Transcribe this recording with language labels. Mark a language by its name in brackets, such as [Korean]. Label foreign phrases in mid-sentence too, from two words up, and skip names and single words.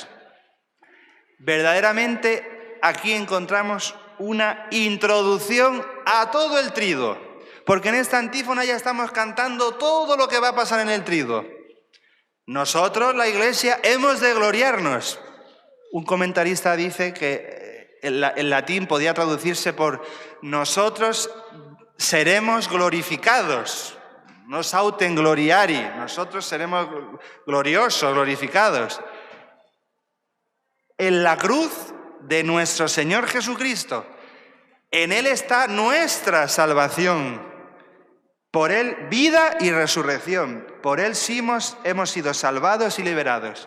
[Spanish] Verdaderamente aquí encontramos una introducción a todo el triduo, porque en esta antífona ya estamos cantando todo lo que va a pasar en el triduo. Nosotros, la Iglesia, hemos de gloriarnos. Un comentarista dice que en latín podía traducirse por nosotros seremos glorificados, [Latin] nos autem gloriari, [Spanish] nosotros seremos gloriosos, glorificados. En la cruz de nuestro Señor Jesucristo, en Él está nuestra salvación. Por Él vida y resurrección, por Él sí hemos sido salvados y liberados.